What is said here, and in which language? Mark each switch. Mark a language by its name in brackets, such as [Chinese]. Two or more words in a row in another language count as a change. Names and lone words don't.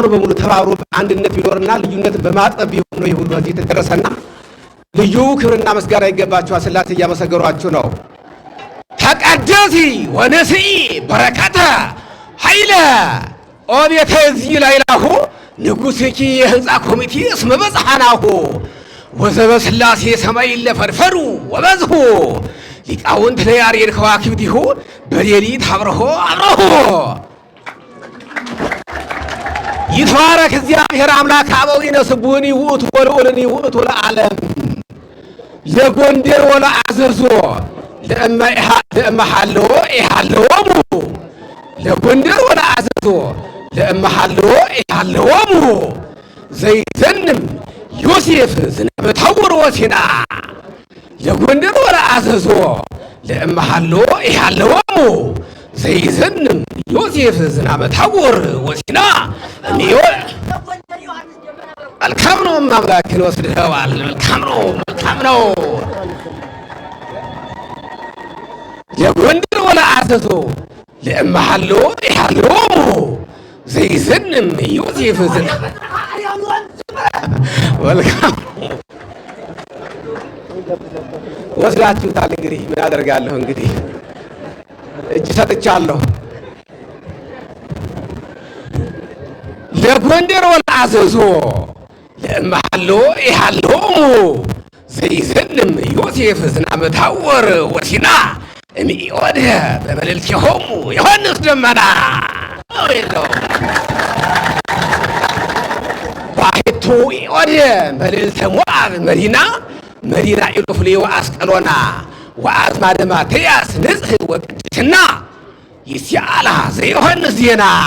[Amharic] በሙሉ ተባብሮ አንድነት ቢኖርና ልዩነትን በማጠብ ቢሆን ነው ይሁን በዚህ የተደረሰና ልዩ ክብርና ምስጋና ይገባችኋል። ሥላሴ እያመሰገኗችሁ ነው። [Geez] ተቀደሲ ወንስኢ በረከተ ኃይለ ኦቤተ እግዚእ ላይላሁ ንጉሥኪ [Amharic] የህንፃ ኮሚቴ [Geez] እስመ በጽሐናሁ ወዘበ ሥላሴ ሰማይ ለፈድፈዱ ወበዝሁ ሊቃውንት ለያሬድ ከዋክብቲሁ በሌሊት አብርሆ ይትባረክ እግዚአብሔር አምላክ አበዊነ ስቡሕኒ ውእቱ ወልዑልኒ ውእቱ ለዓለም ለጎንደር ወለአዘዞ ለእመ ሀለዎ ኢሃለዎሙ ለጎንደር ወለአዘዞ ለእመ ሀለዎ ኢሃለዎሙ ዘይዘንም ዮሴፍ ዝናበ ታቦር ወሲና ለጎንደር ወለአዘዞ ለእመ ሀለዎ ኢሃለዎሙ ዘይዘንም ዮሴፍ ዝናበ ታቦር ወሲና [Amharic] መልካም ነው። አምላክን ወስደዋል። መልካም ነው። [Geez] ለጎንደር ወለአዘዞ ለእመ ሀለዎ ኢሃለዎሙ ዘይዘንም ዮሴፍ ዝናበ [Amharic] መልካም ወስዳችሁታል። እንግዲህ ምን አደርጋለሁ እንግዲህ እጅ ሰጥቻለሁ። [Geez] ለጎንደር ወለአዘዞ ለእምሃሎ ኢሃሎሙ ዘይዘንም ዮሴፍ ዝናመ ታቦር ወሲና እምኢኦድ በመልዕልቲሆሙ ዮሐንስ ደመና ባሕቱ ኢኦድ መልዕልተ ሞዓብ መዲና ኢሎፍሌ ወአስቀሎና ወአዝማደ ማትያስ ንጽሕ ወቅድስና ይስአላ ዘዮሐንስ ዜና